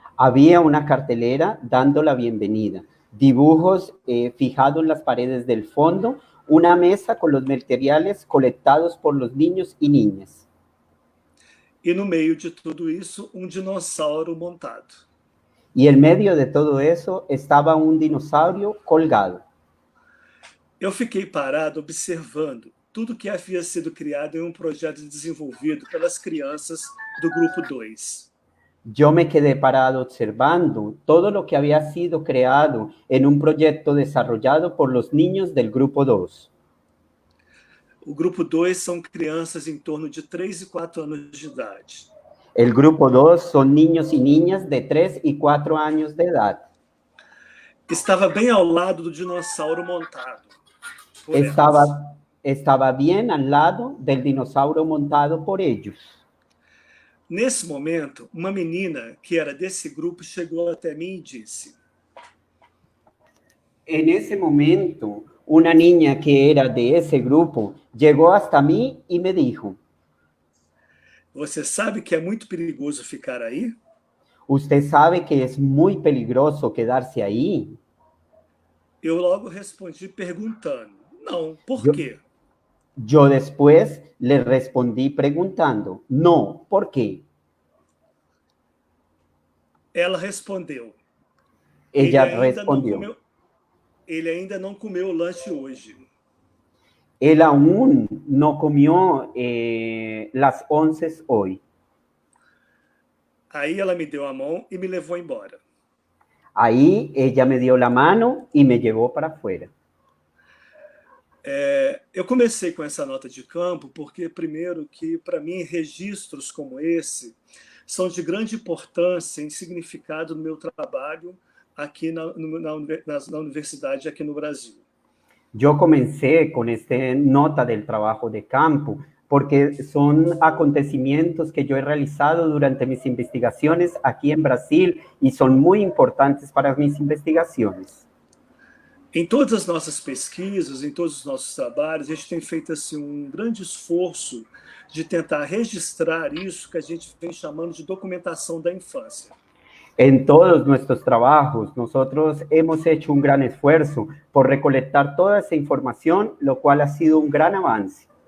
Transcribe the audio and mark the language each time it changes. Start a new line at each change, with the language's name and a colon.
Spanish: Había una cartelera dando la bienvenida, dibujos fijados en las paredes del fondo, una mesa con los materiales colectados por los niños y niñas.
Portuguese: E no meio de tudo isso, um dinossauro montado.
Spanish: Y en medio de todo eso estaba un dinosaurio colgado.
Portuguese: Eu fiquei parado observando tudo que havia sido criado em um projeto desenvolvido pelas crianças do Grupo 2.
Spanish: Yo me quedé parado observando todo lo que había sido creado en un proyecto desarrollado por los niños del Grupo 2.
Portuguese: O Grupo 2 são crianças em torno de 3 e 4 anos de idade.
Spanish: El Grupo 2 son niños y niñas de 3 y 4 años de edad.
Portuguese: Estava bem ao lado do dinossauro montado.
Spanish: Estaba bien al lado del dinosaurio montado por ellos.
Portuguese: Nesse momento, uma menina que era desse grupo chegou até mim e disse:
Spanish: En ese momento, una niña que era de ese grupo llegó hasta mí y me dijo:
Portuguese: Você sabe que é muito perigoso ficar aí?
Spanish: ¿Usted sabe que es muy peligroso quedarse ahí?
Portuguese: Eu logo respondi perguntando: Não, por quê?
Spanish: Yo después le respondí preguntando: no, ¿por qué?
Portuguese: Ela respondeu:
Spanish: Ella respondió:
Portuguese: ele ainda não comeu o lanche hoje.
Spanish: Él aún no comió las 11 hoy.
Portuguese: Aí ela me deu a mão e me levou embora.
Spanish: Ahí ella me dio la mano y me llevó para afuera.
Portuguese: Eu comecei com essa nota de campo porque, primeiro, que para mim registros como esse são de grande importância e significado no meu trabalho aqui na universidade aqui no Brasil.
Spanish: Yo comencé con esta nota del trabajo de campo porque son acontecimientos que yo he realizado durante mis investigaciones aquí en Brasil y son muy importantes para mis investigaciones.
Portuguese: Em todas as nossas pesquisas, em todos os nossos trabalhos, a gente tem feito assim, um grande esforço de tentar registrar isso que a gente vem chamando de documentação da infância.
Spanish: En todos nuestros trabajos, nosotros hemos hecho un gran esfuerzo por recolectar toda esa información, lo cual ha sido un gran avance.